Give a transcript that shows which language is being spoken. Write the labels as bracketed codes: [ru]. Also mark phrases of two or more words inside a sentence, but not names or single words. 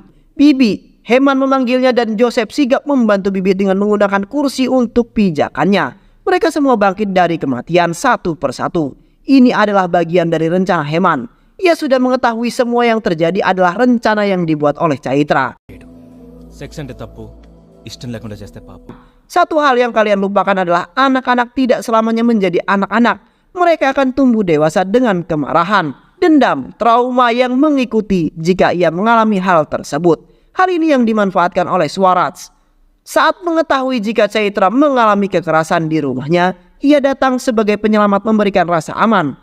[id] Bibi, Heman memanggilnya dan Joseph sigap membantu Bibi dengan menggunakan kursi untuk pijakannya. Mereka semua bangkit dari kematian satu persatu. Ini adalah bagian dari rencana Heman. Ia sudah mengetahui semua yang terjadi adalah rencana yang dibuat oleh Chaitra. [te] సెక్స్ అంటే తప్పు ఇష్టం లేకుండా చేస్తే పాపం. [id] Satu hal yang kalian lupakan adalah anak-anak tidak selamanya menjadi anak-anak. Mereka akan tumbuh dewasa dengan kemarahan, dendam, trauma yang mengikuti jika ia mengalami hal tersebut. Hal ini yang dimanfaatkan oleh Swaraj. Saat mengetahui jika Chaitra mengalami kekerasan di rumahnya, ia datang sebagai penyelamat memberikan rasa aman.